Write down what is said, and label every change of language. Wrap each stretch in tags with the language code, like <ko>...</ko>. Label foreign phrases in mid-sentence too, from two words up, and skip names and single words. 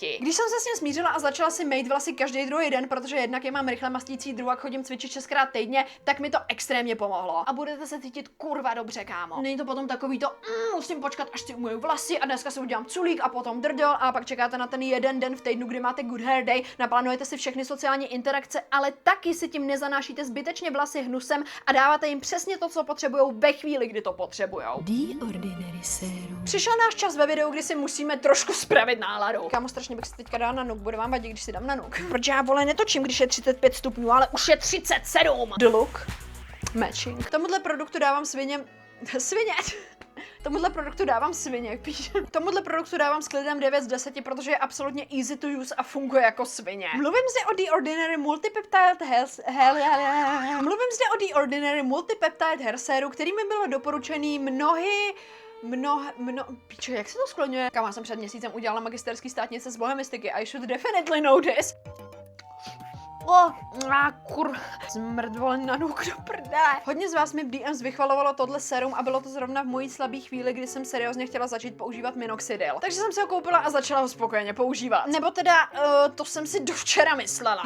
<cs>Když jsem se s ním smířila a začala si mít vlasy každý druhý den, protože jednak je mám rychle mastící, druhak chodím cvičit 6krát týdně, tak mi to extrémně pomohlo. A budete se cítit kurva dobře, kámo. Není to potom takový to, musím počkat, až si umyju vlasy a dneska si udělám culík a potom drdel a pak čekáte na ten jeden den v týdnu, kdy máte</cs> <en>good hair day,</en> <cs>naplánujete si všechny sociální interakce, ale taky si tím nezanášíte zbytečně vlasy hnusem a dáváte jim přesně to, co potřebujou ve chvíli, kdy to potřebujou. The Ordinary Serum. Přišel náš čas ve videu, kdy si musíme trošku spravit náladu. Kámo, strašně bych si teďka dala na nuk, bude vám vadit, když si dám na nuk. Protože já vole netočím, když je 35 stupňů, ale už je 37.</cs> <en>The look. Matching.</en> <cs>K tomuhle produktu dávám svině. Tomuhle produktu dávám svině, píš. Tomuhle produktu dávám s klidem 9 z 10, protože je absolutně</cs> <en>easy to use</en> <cs>a funguje jako svině. Mluvím zde o The Ordinary Multipeptide Hair Serum, který mi bylo doporučený píče, jak se to skloňuje? Kam já jsem před měsícem udělala magisterský státnice z bohemistiky,</cs> <en>I should definitely know this.</en> <cs>Zmrdvol na nuk do prdele. Hodně z vás mi v DMs vychvalovalo tohle serum a bylo to zrovna v mojí slabý chvíli, kdy jsem seriózně chtěla začít používat minoxidil. Takže jsem si ho koupila a začala ho spokojeně používat. Nebo teda, to jsem si do včera myslela.</cs>